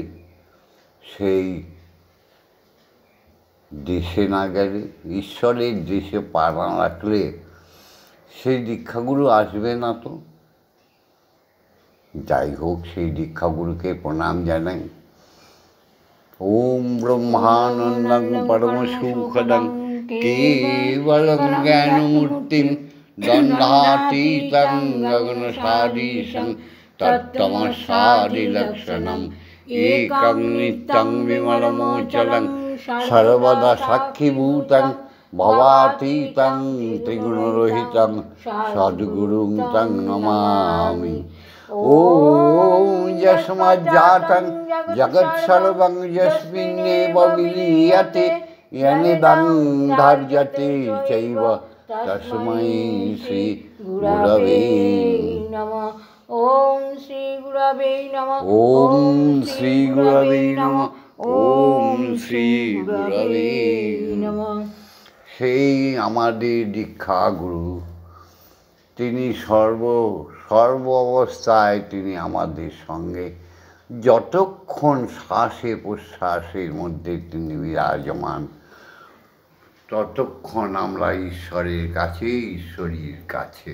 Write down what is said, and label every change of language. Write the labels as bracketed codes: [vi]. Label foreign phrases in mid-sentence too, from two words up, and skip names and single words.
[bn] সেই দেশে না গেলে, ঈশ্বরের দেশে পা না রাখলে সেই দীক্ষাগুরু আসবে না তো। যাই হোক, সেই দীক্ষাগুরুকে প্রণাম জানাই। [sa] ওম ব্রহ্মানন্দং পরমসুখদং কেবলং জ্ঞানমূর্তিং দ্বন্দ্বাতীতং গগনসাদৃশং তত্ত্বমসাদিলক্ষণম একং নিত্যং বিমলমোচলং সর্বদা সাক্ষীভূতং ভবাতীতং ত্রিগুণরহিতং সদ্গুরুং তং নমামি। ওম যস্মাজ্জাতং জগৎসর্বং যস্মিন্নেব বিলীয়তে ইয়নিদং ধার্যতে চৈব তস্मै শ্রী গুরবে নমঃ। ওম শ্রী গুরবে নমঃ। ওম শ্রী গুরবে নমঃ। ওম শ্রী গুরবে নমঃ। [bn] সেই আমাদের দীক্ষাগুরু, তিনি সর্ব অবস্থায় তিনি আমাদের সঙ্গে, যতক্ষণ শ্বাসে প্রশ্বাসের মধ্যে তিনি বিরাজমান, ততক্ষণ আমরা ঈশ্বরের কাছে, ঈশ্বরীর কাছে।